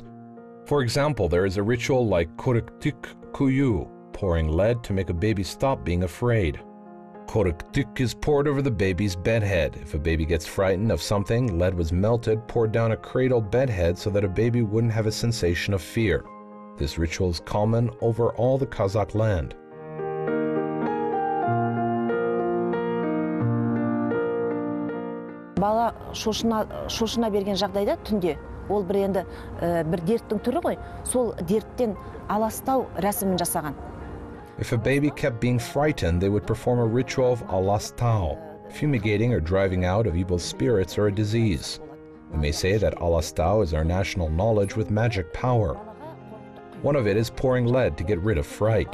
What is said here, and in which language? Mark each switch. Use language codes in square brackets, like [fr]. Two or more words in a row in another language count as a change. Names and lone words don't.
[en] For example, there is a ritual like [kk] қорғасын құю, [en] pouring lead to make a baby stop being afraid. Koruktik is poured over the baby's bedhead. If a baby gets frightened of something, lead was melted, poured down a cradle bedhead so that a baby wouldn't have a sensation of fear. This ritual is common over all the Kazakh land. [kk] Бала шошына берген жағдайда түнде, ол бір енді бір дерттің түрі ғой, сол дерттен аластау рәсімін жасаған. [en] If a baby kept being frightened, they would perform a ritual of alastau, fumigating or driving out of evil spirits or a disease. We may say that alastau is our national knowledge with magic power. One of it is pouring lead to get rid of fright.